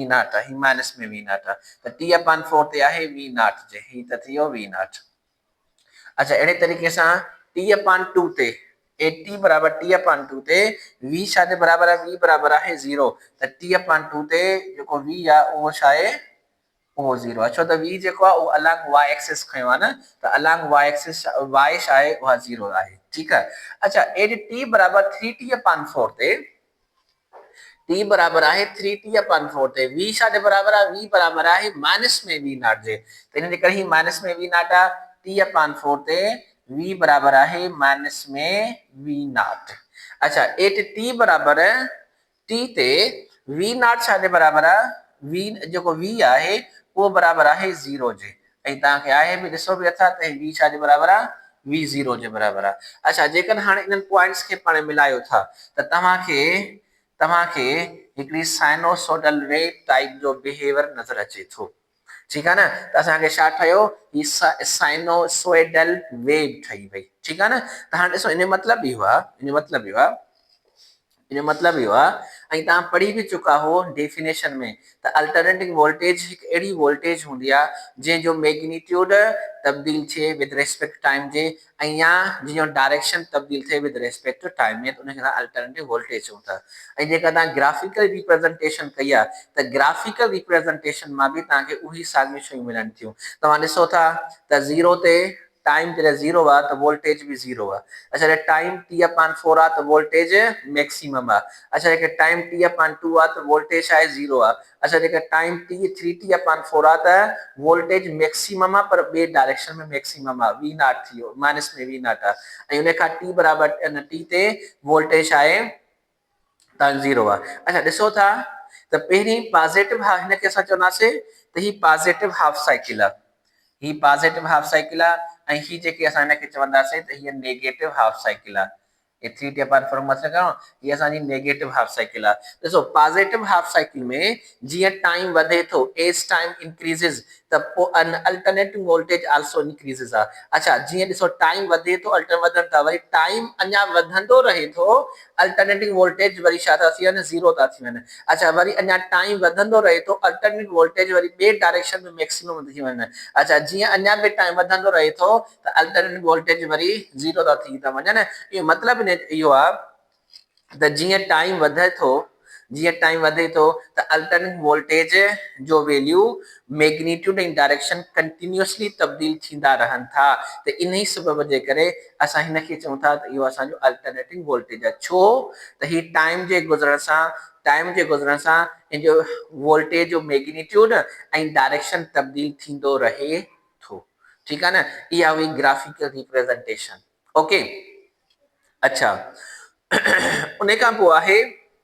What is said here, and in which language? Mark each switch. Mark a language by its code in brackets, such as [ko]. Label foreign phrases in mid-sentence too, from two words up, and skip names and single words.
[sd] नॉट आहे ही माइनस में v नॉट आहे त t अपॉन 4 ते आहे v नॉट जे ही त थी वियो v नॉट अच्छा अहिड़े तरीक़े सां t अपॉन 2 ते t बराबर t अपॉन 2 ते v छा जे बराबर आहे v बराबर आहे 0 त t अपॉन 2 ते जेको v आहे उहो छा आहे वो 0 आहे छो त v जेको आहे उहो [en] along y axis [sd] खयो आहे न त [en] along y axis [sd] y छा आहे उहा 0 आहे ठीकु आहे अच्छा एज t बराबर 3t अपॉन 4 ते t बराबर आहे 3t अपॉन 4 ते v छा जे बराबर आहे v बराबर आहे माइनस में v नॉट जे त इन जे करे ही माइनस में v नॉट आहे t अपॉन 4 ते v बराबर आहे माइनस में v नॉट अच्छा एट t बराबर t ते v नॉट छा जे बराबर आहे v जेको v आहे वो बराबर आहे 0 जे ऐं तव्हांखे आहे बि ॾिसो बि अथा त v छा जे बराबर आहे v 0 जे बराबर आहे अच्छा जेकॾहिं हाणे इन्हनि पॉइंट्स खे पाण मिलायो था त तव्हांखे हिकिड़ी [en] sinusoidal wave type [sd] जो बिहेवियर नज़र अचे थो ठीकु आहे न त असांखे छा ठहियो ही [en] sinusoidal wave [sd] ठही वई ठीकु आहे न त हाणे ॾिसो इन जो मतिलबु इहो आहे इन मतलब इहो आहे ऐं तव्हां पढ़ी बि चुका हो डेफिनेशन में त [en] alternating voltage [sd] हिकु अहिड़ी वोल्टेज हूंदी आहे जंहिंजो मैग्नीट्यूड तब्दील थिए [en] with respect time [sd] जे ऐं या जंहिंजो डायरेक्शन तब्दील थिए [en] with respect to time [sd] में त उनखे तव्हां [en] alternative voltage [sd] चऊं था ऐं जेका तव्हां [en] graphical representation [sd] कई आहे त [en] graphical representation [sd] मां बि तव्हांखे उही साॻियूं शयूं मिलनि थियूं तव्हां ॾिसो था त 0 ते टाइम जॾहिं 0 आहे त वोल्टेज बि 0 आहे अच्छा जॾहिं टाइम t अपॉन 4 आहे त [en] voltage maximum [sd] आहे अच्छा जेके टाइम t अपॉन 2 आहे त वोल्टेज आहे 0 आहे अच्छा जेके टाइम t 3t अपॉन 4 आहे त [en] voltage maximum [sd] आहे पर ॿिए डायरेक्शन में मैक्सिमम आहे v नॉट थी वियो माइनस में v नॉट आहे ऐं उन खां t बराबर t ते वोल्टेज आहे त 0 आहे अच्छा ॾिसो था त पहिरीं पॉजिटिव हिनखे असां चवंदासीं त ही [en] positive half cycle [sd] आहे ही [en] positive half cycle [sd] आहे ऐं ही जेके असां हिनखे चवंदासीं त हीअ नेगेटिव [en] half cycle [sd] आहे ये 3t अपॉन 4 मतलब कयो ये असांजी [en] negative half cycle [sd] आहे ॾिसो [en] positive half cycle [sd] में जीअं टाइम वधे थो [en] as time increases [sd] त पोइ अन [en] alternative voltage also increases [sd] आहे अच्छा जीअं ॾिसो टाइम वधे थो अल्टर वधनि था वरी टाइम अञा वधंदो रहे थो [en] alternative voltage [sd] वरी छा था थी वञनि 0 था थी वञनि अच्छा वरी अञा टाइम वधंदो रहे थो [en] alternative voltage [sd] वरी ॿिए डायरेक्शन में मैक्सिमम थी वञनि अच्छा जीअं अञा बि टाइम वधंदो रहे थो त [en] alternative voltage [sd] वरी 0 था थी था वञनि इहो मतिलबु इहो आहे त जीअं टाइम वधे थो त [en] alternative voltage [sd] जो [en] value magnitude [sd] ऐं डायरेक्शन कंटिन्यूअसली तब्दील थींदा रहनि था त इन ई सबब जे करे असां हिनखे चऊं था त इहो असांजो [en] alternative voltage [sd] आहे छो त ही टाइम जे गुज़रण सां इन जो वोल्टेज जो मैग्नीट्यूड ऐं डायरेक्शन तब्दील थींदो रहे थो ठीकु आहे न इहा हुई [en] graphical representation okay [sd] अच्छा उन खां पोइ आहे